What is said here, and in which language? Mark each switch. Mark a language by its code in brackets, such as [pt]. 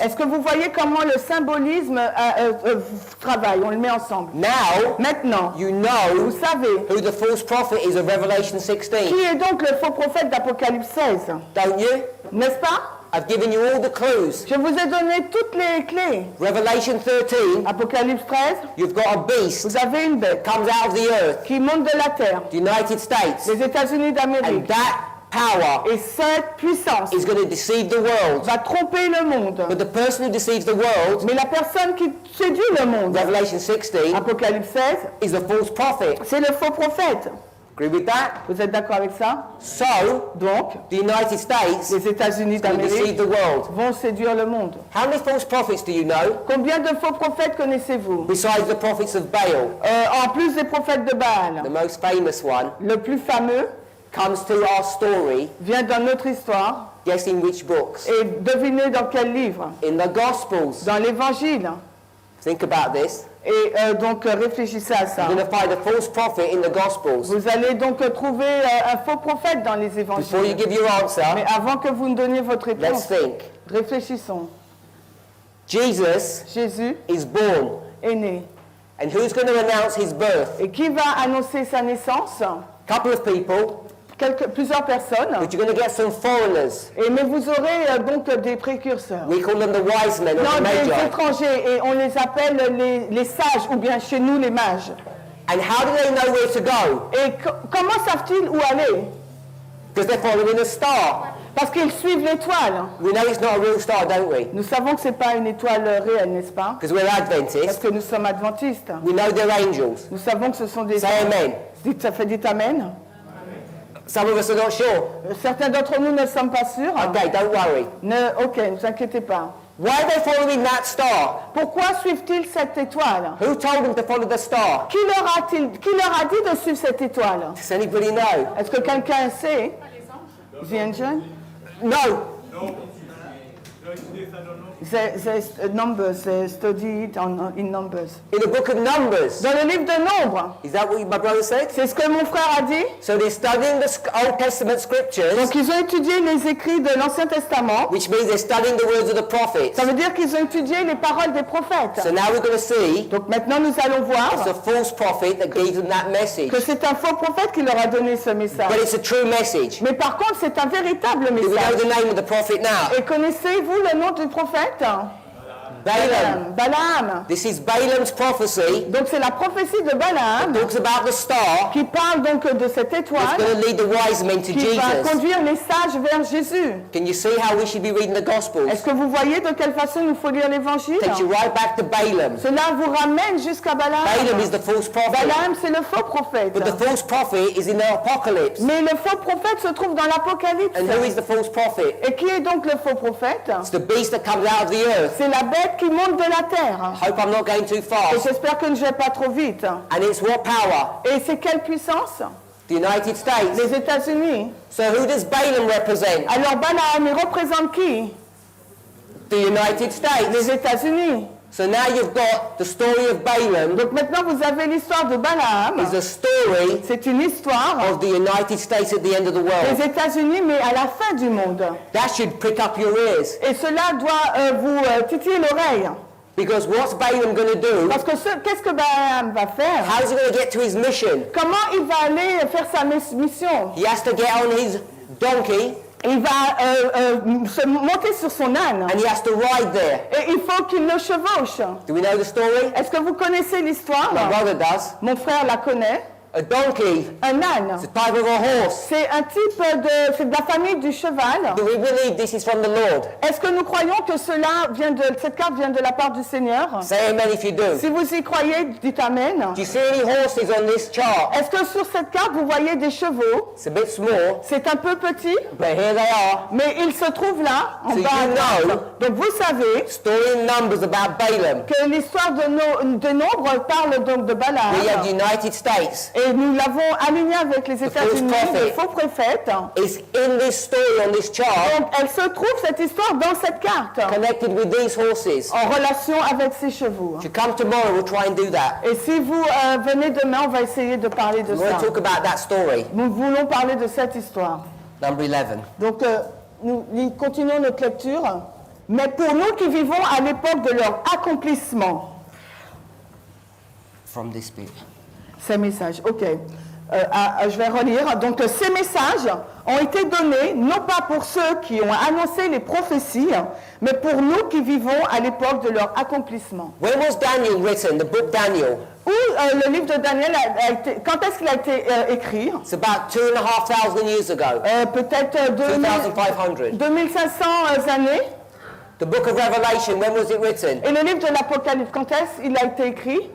[fr] Est-ce que vous voyez comment le symbolisme travaille? On le met ensemble. [en] Now, [fr] Maintenant, [en] you [fr] vous [en] know [fr] savez [en] who the false prophet is of Revelation 16, [fr] qui est donc le faux prophète d'Apocalypse 16? [en] don't you? [fr] N'est-ce pas? [en] I've given you all the clues. [fr] Je vous ai donné toutes les clés. [en] Revelation 13, [fr] Apocalypse 13, [en] you've got a beast [fr] vous avez une bête [en] comes out of the earth, [fr] qui monte de la terre, [en] the United States, [fr] les États-Unis [en] and [fr] d'Amérique. [en] that power [fr] Et cette puissance [en] is going to deceive the world. [fr] va tromper le monde. [en] But the person who deceives the world, [fr] Mais la personne qui séduit le monde, [en] Revelation 16, [fr] Apocalypse 16, [en] is the false prophet. [fr] c'est le faux prophète. [en] Agree with that? [fr] Vous êtes d'accord avec ça? [en] So, [fr] Donc, [en] the United States [fr] les États-Unis [en] will deceive the world. [fr] vont séduire le monde. [en] How many false prophets do you know [fr] Combien de faux prophètes connaissez-vous? [en] besides the prophets of Baal? [fr] En plus des prophètes de Baal, [en] The most famous one [fr] le plus fameux [en] comes to our story, [fr] vient dans notre histoire. [en] guessing which books? [fr] Et devinez dans quel livre? [en] In the Gospels. [fr] Dans l'Évangile. [en] Think about this. [fr] Et donc réfléchissez à ça. [en] You're going to find a false prophet in the Gospels. [fr] Vous allez donc trouver un faux prophète dans les [en] Before you [fr] Évangiles. [en] give your [fr] Mais [en] answer, [fr] avant que vous ne donniez votre [en] let's [fr] réponse, [en] think. [fr] réfléchissons. [en] Jesus [fr] Jésus [en] is born. [fr] est né. [en] And who's going to announce his birth? [fr] Et qui va annoncer sa naissance? [en] Couple of people, [fr] Plusieurs personnes. [en] but you're going to get some foreigners. [fr] Mais vous aurez donc des précurseurs. [en] We call them the wise men or [fr] Non, [en] the [fr] des [en] magi. [fr] étrangers. Et on les appelle les sages, ou bien chez nous les mages. [en] And how do they know where to go? [fr] Et comment savent-ils où aller? [en] Because they're following a star. [fr] Parce qu'ils suivent l'étoile. [en] We know it's not a real star, don't we? [fr] Nous savons que ce n'est pas une étoile réelle, n'est-ce pas? [en] Because we're [fr] Parce [en] Adventists. [fr] que nous sommes adventistes. [en] We know they're angels. [fr] Nous savons que ce sont des... [en] Say amen. [fr] Ça fait dit amen. [en] Some of us are not sure. [fr] Certains d'entre nous ne sommes pas sûrs. [en] Okay, don't worry. [fr] Ok, ne vous inquiétez pas. [en] Why are they following that star? [fr] Pourquoi suivent-ils cette étoile? [en] Who told them to follow the star? [fr] Qui leur a dit de suivre cette étoile? [en] Does anybody know? [fr] Est-ce que quelqu'un sait? [en] The angel? No. The numbers, they study it in numbers. In the book of Numbers. [fr] Dans le livre de Nombres, [en] Is that what my brother said? [fr] c'est ce que mon frère a dit. [en] So they're studying the Old Testament scriptures, [fr] Donc ils ont étudié les écrits de l'Ancien Testament. [en] which means they're studying the words of the prophets. [fr] Ça veut dire qu'ils ont étudié les paroles des prophètes. [en] So now we're going to see [fr] Donc maintenant nous allons voir [en] it's a false prophet that gave them that message. [fr] que c'est un faux prophète qui leur a donné ce message. [en] But it's a true message. [fr] Mais par contre, c'est un véritable [en] Do we know [fr] message. [en] the name of the prophet now? [fr] Et connaissez-vous le nom du prophète? [en] Balaam. [fr] Balaam. [en] This is Balaam's prophecy. [fr] Donc c'est la prophétie de Balaam [en] Talks about the star [fr] qui parle donc de cette [en] that's [fr] étoile [en] going to lead the wise men to [fr] qui va [en] Jesus. [fr] conduire les sages vers Jésus. [en] Can you see how we should be reading the Gospels? [fr] Est-ce que vous voyez de quelle façon il faut lire l'Évangile? [en] Takes you right back to Balaam. [fr] Cela vous ramène jusqu'à Balaam. [en] Balaam is the false prophet. [fr] Balaam, c'est le faux prophète. [en] But the false prophet is in the apocalypse. [fr] Mais le faux prophète se trouve dans l'Apocalypse. [en] And who is the false prophet? [fr] Et qui est donc le faux prophète? [en] It's the beast that comes out of the earth. [fr] C'est la bête qui monte de la terre. [en] Hope I'm not going too [fr] Et [en] fast. [fr] j'espère que je ne vais pas trop vite. [en] And it's what power? [fr] Et c'est quelle puissance? [en] The United States. [fr] Les États-Unis. [en] So who does Balaam represent? [fr] Alors Balaam, il représente qui? [en] The United States. [fr] Les États-Unis. [en] So now you've got the story of Balaam [fr] Donc maintenant vous avez l'histoire de Balaam. [en] is a story [fr] C'est une histoire [en] of the United States at the end of the world. [fr] des États-Unis, mais à la fin du monde. [en] That should prick up your ears. [fr] Et cela doit vous titiller l'oreille. [en] Because what's Balaam going to do? [fr] Parce que qu'est-ce que Balaam va faire? [en] How is he going to get to his mission? [fr] Comment il va aller faire sa mission? [en] He has to get on his donkey [fr] Il va se monter sur son âne. [en] and he has to ride there. [fr] Et il faut qu'il le chevauche. [en] Do we know the story? [fr] Est-ce que vous connaissez l'histoire? [en] My brother does. [fr] Mon frère la connaît. [en] A donkey, [fr] Un âne. [en] it's a type of a horse. [fr] C'est un type c'est de la famille du cheval. [en] Do we believe this is from the Lord? [fr] Est-ce que nous croyons que cette carte vient de la part du Seigneur? [en] Say amen if you do. [fr] Si vous y croyez, dites Amen. [en] Do you see any horses on this chart? [fr] Est-ce que sur cette carte, vous voyez des chevaux? [en] It's a bit small, [fr] C'est un peu petit, [en] but here they are. [fr] mais ils se trouvent là, en [en] So [fr] bas à [en] you [fr] droite. [en] know- [fr] Donc vous savez [en] Story in Numbers about Balaam. [fr] que l'histoire de Nombre parle donc de Balaam. [en] We have the United States. [fr] Et nous l'avons aligné avec les États-Unis, [en] prophet. [fr] le faux prophète. [en] It's in this story on this chart, [fr] Donc elle se trouve, cette histoire, dans cette carte, [en] connected with these horses. [fr] en relation avec ces chevaux. [en] If you come tomorrow, we'll try and do that. [fr] Et si vous venez demain, on va essayer de parler de [en] We want [fr] ça. [en] to talk about that story. [fr] Nous voulons parler de cette histoire. [en] Number 11. [fr] Donc, nous continuons notre lecture. Mais pour nous qui vivons à l'époque de leur accomplissement, [en] From this bit. [fr] ces messages, ok. Je vais relire. Donc, ces messages ont été donnés non pas pour ceux qui ont annoncé les prophéties, mais pour nous qui vivons à l'époque de leur accomplissement. [en] When was Daniel written, the book Daniel? [fr] Où le livre de Daniel a été... Quand est-ce qu'il a été écrit? [en] It's about 2,500 years ago. [fr] Peut-être [en] 2,500. [fr] 2500 années. [en] The book of Revelation, when was it written? [fr] Et le livre de l'Apocalypse, quand est-ce qu'il a été écrit?